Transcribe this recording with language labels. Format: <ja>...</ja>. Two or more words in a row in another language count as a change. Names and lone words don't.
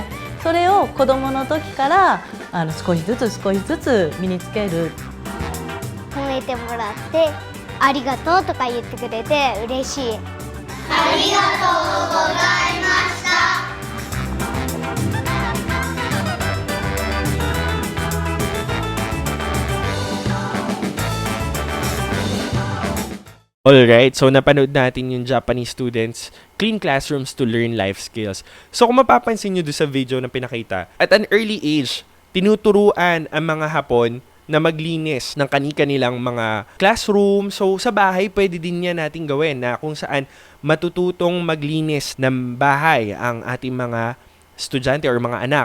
<ja>それを子どもの時から少しずつ身につける。褒めてもらってありがとうとか言ってくれて嬉しい。ありがとうございました。</ja> <tl>Alright, so napanood natin yung</tl> <en>Japanese students clean classrooms to learn life skills.</en> <tl>So kung mapapansin nyo doon sa video na pinakita,</tl> <en>at an early age,</en> <tl>tinuturuan ang mga Hapon na maglinis ng kani-kanilang mga classroom. So, sa bahay, pwede din yan natin gawin na kung saan matututong maglinis ng bahay ang ating mga estudyante or mga anak.</tl>